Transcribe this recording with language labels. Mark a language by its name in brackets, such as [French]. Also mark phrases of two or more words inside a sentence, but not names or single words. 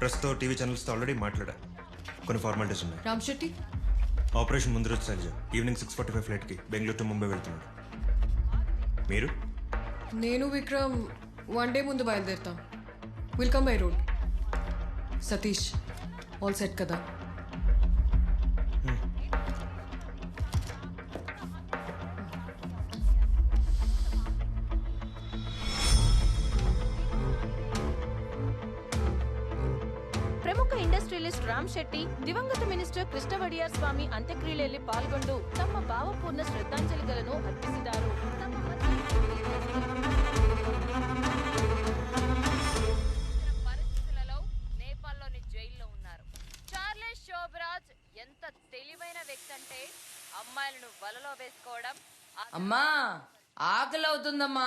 [Telugu] ప్రెస్తో టీవీ ఛానల్స్తో ఆల్రెడీ మాట్లాడా. కొన్ని ఫార్మాలిటీస్ ఉన్నాయి. రామ్ శెట్టి ఆపరేషన్ ముందు రోజు శైలజ ఈవినింగ్ 6:45 ఫ్లైట్కి బెంగళూరు టు ముంబై వెళ్తున్నాడు. మీరు? నేను విక్రమ్ 1 డే ముందు బయలుదేరుతాం. [English] will come by road. Satish all set కదా? [Kannada] ಪ್ರಮುಖ ಇಂಡಸ್ಟ್ರಿಯಲಿಸ್ಟ್ ರಾಮ್ ಶೆಟ್ಟಿ ದಿವಂಗತ ಮಿನಿಸ್ಟರ್ ಕೃಷ್ಣ ವಡಿಯಾರ್ ಸ್ವಾಮಿ ಅಂತ್ಯಕ್ರಿಯೆಯಲ್ಲಿ ಪಾಲ್ಗೊಂಡು ತಮ್ಮ ಭಾವಪೂರ್ಣ ಶ್ರದ್ಧಾಂಜಲಿಗಳನ್ನು ಅರ್ಪಿಸಿದರು. [Telugu] పరిస్థితులలో నేపాల్లోని జైల్లో ఉన్నారు. చార్లెస్ శోభరాజ్ ఎంత తెలివైన వ్యక్తి అంటే అమ్మాయిలను వలలో వేసుకోవడం. అమ్మా ఆకలి అవుతుందమ్మా.